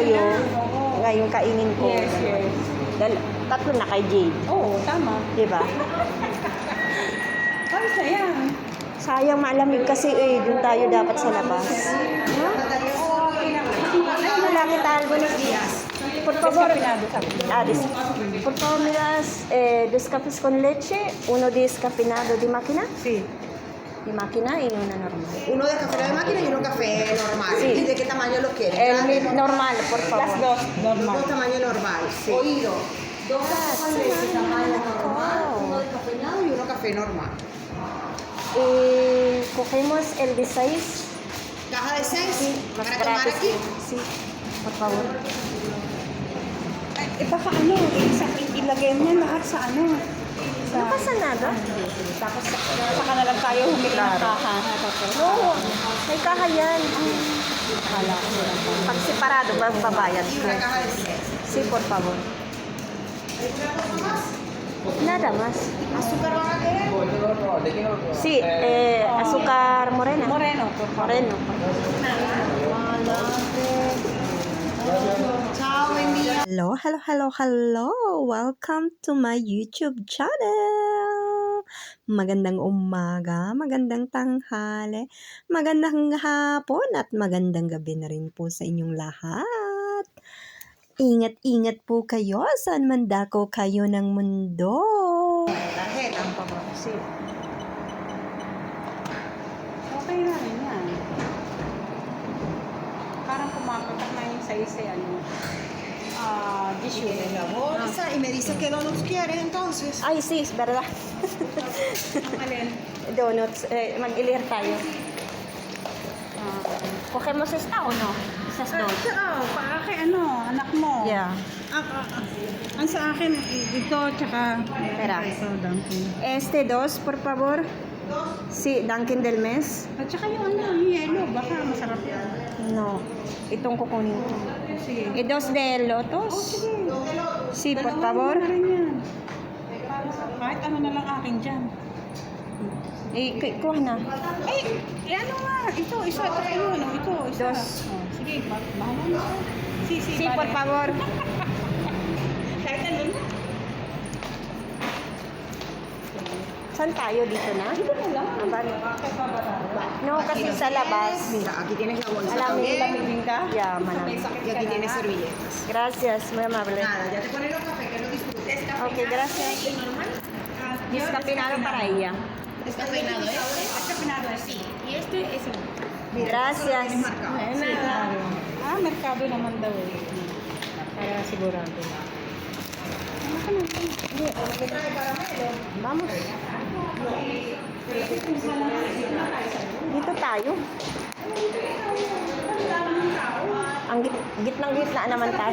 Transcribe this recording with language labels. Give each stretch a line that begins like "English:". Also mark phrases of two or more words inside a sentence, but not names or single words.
Filipino: sa'yo. na. Oo. Ngayon kainin ko.
English: Yes, yes.
Filipino: Tatlo na kay Jade. Oo, tama. Diba? Ayos na yan. Sayang malamig kasi eh. Doon tayo dapat sa labas. Huh? Malaki tayo.
Spanish: Buenos días. Por favor. Por favor, miras, dos cafés con leche, uno descafeinado de máquina. Sí. De máquina y una normal. Uno de café de máquina y uno café normal. Sí. ¿Y de qué tamaño lo quieres? El normal, por Las favor. dos, Dos normal. tamaño normal. Oído. Dos cafés de tamaño normal, uno descafeinado y uno café normal. Cogemos el de 6. Caja de 6 Más para tomar gratis. aquí. Sí, por favor.
Filipino: Ay, baka ano, ilagay mo yan lahat sa ano.
Spanish: No pasa nada.
Filipino: Tapos saka na lang tayo humili ng kaha. No, may kaha yan. Akala ko na lang. Pag separado, magbabayad
Spanish: Y
Filipino: ko.
Spanish: una caja de 6. Sí, por favor. Nada más. ¿Azúcar van a querer? Sí, azúcar morena. Moreno, por favor. Moreno. Chao, buen día.
English: Hello. Welcome to my YouTube channel.
Filipino: Magandang umaga, magandang tanghali, magandang hapon at magandang gabi na rin po sa inyong lahat. Ingat-ingat po kayo saan man dako kayo ng mundo.
Spanish: Tarjeta. Sí.
Filipino: Okay na rin yan. Parang kumakatak na yung size ano.
Spanish: Y tiene la bolsa y me dice qué donuts quieres entonces. Ay, sí, es verdad.
Filipino: Alin? Donuts, mag-ilir tayo.
Spanish: Cogemos esta o no? Esas dos.
Filipino: Para kay ano, anak mo.
English: Yeah.
Filipino: Ang sa akin, ito, tsaka
Spanish: Espera.
Filipino: ito, Dunkin.
Spanish: Este dos, por favor. Sí, Dunkin del mes.
Filipino: At saka yung ano, yung yellow, baka masarap yan. No, itong kukunin ko. Sige.
Spanish: Dos de lotos.
Filipino: Sige.
Spanish: Sí, por
Filipino: Dalawa
Spanish: favor.
Filipino: na rin yan. Kahit ano na lang akin dyan. Kuha na. Ano nga, ito, isa, ito, ano, ito, isa.
Spanish: Dos.
Filipino: Oh, sige, bahala na.
Spanish: Sí, por favor.
Filipino: Kahit ano na. Saan tayo? Dito na? Dito na lang. Kahit bababa. No, kasi sa labas.
Spanish: Mira, aquí tienes la bolsa
Filipino: Alam mo,
Spanish: también.
Filipino: Lamigin ka?
English: Yeah, manam.
Filipino: May sakit
Spanish: Y
Filipino: ka
Spanish: aquí
Filipino: na
Spanish: tienes
Filipino: nga.
Spanish: servilletas. Gracias, muy amable. Nada, ya te ponen los cafés, que lo disfrutes. Okay, gracias. Descafeinado para ella. Descafeinado, ¿eh? Descafeinado, sí. Y este es el... Gracias. Tienes marcado. Sí, claro.
Filipino: Merkado naman daw eh. Kaya sigurado.
Spanish: Vamos.
Filipino: Dito tayo. Ang gitnang-gitna naman tayo.